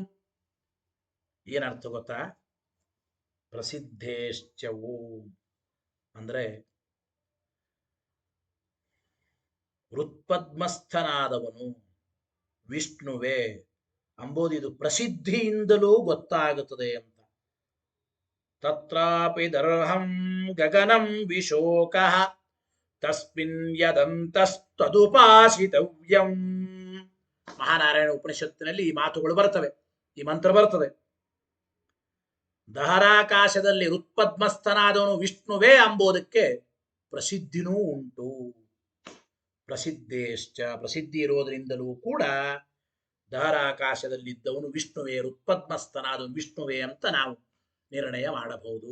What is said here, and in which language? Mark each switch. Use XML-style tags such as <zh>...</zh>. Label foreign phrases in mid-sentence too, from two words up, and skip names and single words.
<kn>ಏನರ್ಥ ಗೊತ್ತಾ? ಪ್ರಸಿದ್ಧೇಶ್ಚ ಓಂ ಅಂದ್ರೆ ಹೃತ್ಪದ್ಮಸ್ಥನಾದವನು ವಿಷ್ಣುವೇ ಅಂಬೋದು ಇದು ಪ್ರಸಿದ್ಧಿಯಿಂದಲೂ ಗೊತ್ತಾಗುತ್ತದೆ ಅಂತ.</kn> <sa>ತತ್ರಾಪಿ ದರ್ಹಂ ಗಗನಂ ವಿಶೋಕಃ ತಸ್ಮಿನ್ ಯದಂತಸ್ತದುಪಾಸಿತವ್ಯಂ.</sa> <kn>ಮಹಾನಾರಾಯಣ ಉಪನಿಷತ್ತಿನಲ್ಲಿ ಈ ಮಾತುಗಳು ಬರ್ತವೆ, ಈ ಮಂತ್ರ ಬರ್ತದೆ. ದಹರಾಕಾಶದಲ್ಲಿ ಹೃತ್ಪದ್ಮಸ್ಥನಾದವನು ವಿಷ್ಣುವೇ ಅಂಬೋದಕ್ಕೆ ಪ್ರಸಿದ್ಧಿನೂ ಉಂಟು. ಪ್ರಸಿದ್ಧೇಶ್ಚ, ಪ್ರಸಿದ್ಧಿ ಇರೋದರಿಂದಲೂ ಕೂಡ ದಹರಾಕಾಶದಲ್ಲಿದ್ದವನು ವಿಷ್ಣುವೇ, ಹೃತ್ಪದ್ಮಸ್ಥನಾದವನು ವಿಷ್ಣುವೇ ಅಂತ ನಾವು ನಿರ್ಣಯ ಮಾಡಬಹುದು.</kn>